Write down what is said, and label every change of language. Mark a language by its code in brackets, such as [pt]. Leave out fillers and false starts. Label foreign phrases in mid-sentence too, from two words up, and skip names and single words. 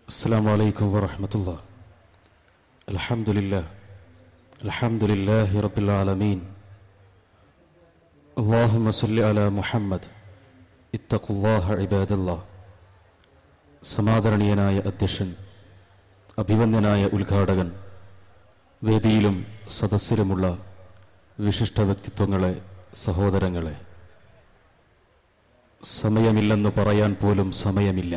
[ar] السلام عليكم ورحمة الله. الحمد لله رب العالمين. اللهم صل على محمد. اتقوا الله عباد الله. [ml] സമാദരണീയനായ അധ്യക്ഷൻ, അഭിവന്ദ്യനായ ഉദ്ഘാടകൻ, വേദിയിലും സദസ്സിലുമുള്ള വിശിഷ്ട വ്യക്തിത്വങ്ങളെ, സഹോദരങ്ങളെ, സമയമില്ലെന്ന് പറയാൻ പോലും സമയമില്ല.